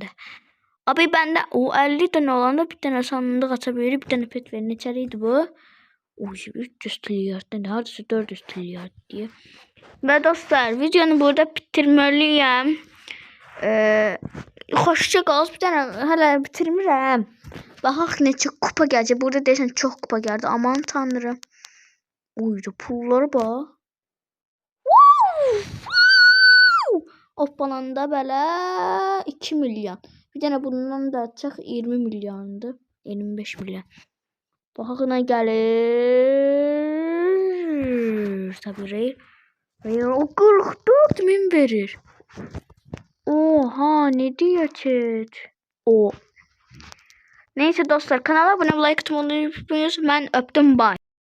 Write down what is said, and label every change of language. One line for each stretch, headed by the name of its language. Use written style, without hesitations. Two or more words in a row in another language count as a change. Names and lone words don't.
Turkish: Abi bende o 50 tane olanda bir tane sandık açabilir, bir tane pet verin. İçeriydi bu.
Azerbaijani: O 300 milyar tane, hardasa 400 milyar diye.
Turkish: Ve dostlar videonu burada bitirmeliyim.
Azerbaijani: Hoşça kal. Bir tane hala bitirmirəm. Baxaq neçə kupa gələcək. Burada deyəsən çox kupa gəldi.
Turkish: Aman tanrım. Uydu pulları bax.
Azerbaijani: Hoppananda belə 2 milyon. Bir tane bundan da açaq 20 milyondu. 25 milyon. Baxaq nə gəlir.
Turkish: Tabii reyr. O 44 min verir. Oha ne diyor chat? O. Neyse dostlar kanala abone olmayı unutmayın. Ben öptüm bye.